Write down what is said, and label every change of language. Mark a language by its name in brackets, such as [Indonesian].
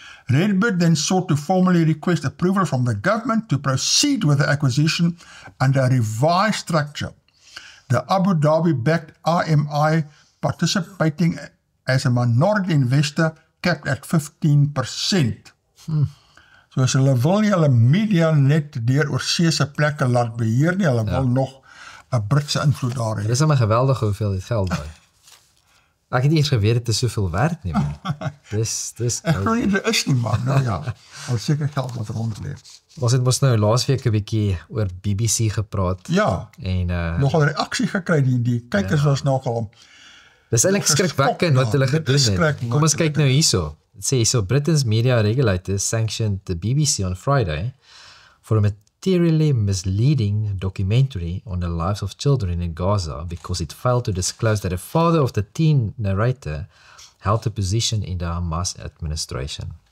[English] Redbird then sought to formally request approval from the government to proceed with the acquisition under a revised structure. The Abu Dhabi-backed RMI participating as a minority investor capped at 15%. [Afrikaans] So as hulle wil nie hulle media net deur oorseese plekke laat beheer nie, hulle wil nog 'n Britse invloed daar hê. Dit is 'n geweldige hoeveelheid geld daai. Ek het nie eens geweet dit is soveel werd nie. Dis Ek glo nie dit is nie, man. Nou ja, al seker geld wat rond lê. Ons het mos nou laasweek 'n bietjie oor BBC gepraat. Ja. En nogal reaksie gekry, die kykers was nogal. Dis eintlik skrikwekkend wat hulle gedoen het. Kom ons kyk nou hierso. Dit sê hierso, [English] Britain's media regulators sanctioned the BBC on Friday for a materially misleading documentary on the lives of children in Gaza because it failed to disclose that the father of the teen narrator held a position in the Hamas administration.